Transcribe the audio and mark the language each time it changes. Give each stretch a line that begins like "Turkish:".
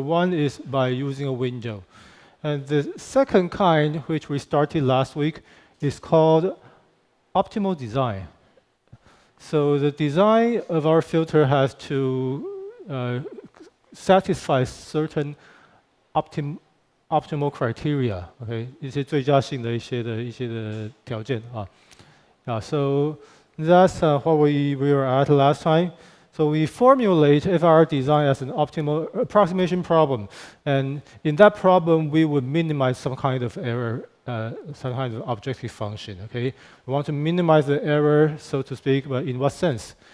English: One is by using a window. And the second kind, which we started last week, is called optimal design. So the design of our filter has to satisfy certain optimal criteria.
Chinese: Okay, 一些最佳性的一些的条件啊。
English: So that's what we were at last time. So we formulate FIR design as an optimal approximation problem. And in that problem, we would minimize some kind of error, some kind of objective function. Okay, we want to minimize the error, so to speak, but in what sense?